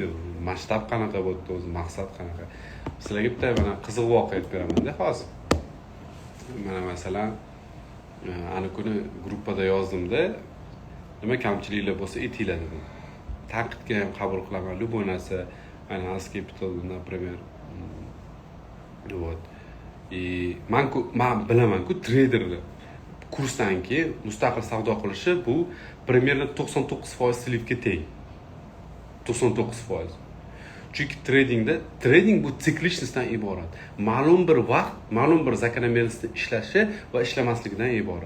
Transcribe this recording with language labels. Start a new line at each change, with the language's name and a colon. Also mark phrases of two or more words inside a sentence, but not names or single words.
Uzbek: Masshtab qanaqa bo'ldi, o'zi maqsad qanaqa. Sizlarga bitta mana qiziq voqea aytib beraman-da hozir. Mana masalan, ana kuni gruppada yozdimda, nima kamchiliklar bo'lsa aytinglar dedim. Tanqidga ham qabul qilaman, любой narsa, ana As Capital, например.
Russian: Вот. И
Uzbek: man bilaman-ku traderlar kursdan keyin mustaqil savdo qilishi bu примерно 99% slivga teng. 99%. Chunki trading bu siklichlikdan iborat. Ma'lum bir vaqt, ma'lum bir zakonomerlikda ishlashi va ishlamasligidan iborat.